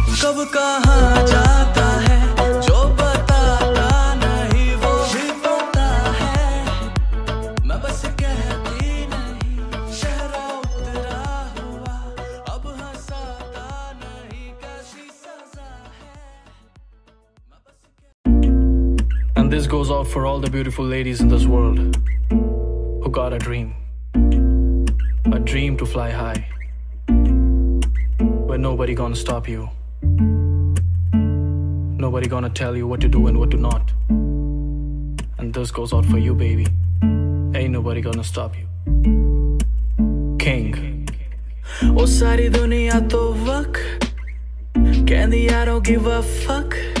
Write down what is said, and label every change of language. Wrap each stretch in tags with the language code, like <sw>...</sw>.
<hi>कब कहाँ जाता है जो बताता नहीं, वो भी पता है मैं बस कहती नहीं। चेहरा उतरा हुआ अब हंसाता नहीं, कैसी सजा है मैं बस</hi> <en>And this goes out for all the beautiful ladies in this world who got a dream to fly high, where nobody gonna stop you, nobody gonna tell you what to do and what to not. And this goes out for you, baby. Ain't nobody gonna stop you. King.</en> <pa>ओ सारी दुनिया तो वक कहंदी</pa> <en>I don't give a fuck।</en>